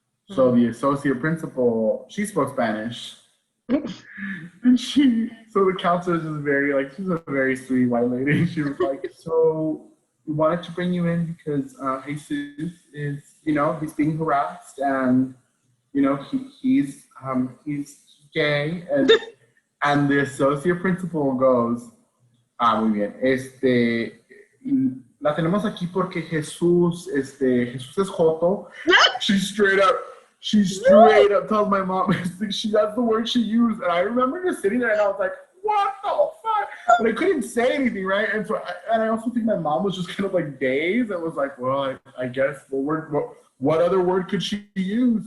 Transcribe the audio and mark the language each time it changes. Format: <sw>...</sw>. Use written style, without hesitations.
<en>So the associate principal, she spoke Spanish. And so the counselor is just she's a very sweet white lady. She was like, so we wanted to bring you in because Jesus is, he's being harassed and, he's gay. And the associate principal goes,</en> <es>muy bien, la tenemos aquí porque Jesús es joto.</es> <en>She straight up tells my mom, that's the word she used. And I remember just sitting there and I was like, what the fuck? But I couldn't say anything, right? And so, I also think my mom was just kind of like dazed and was like, well, I guess what other word could she use?</en>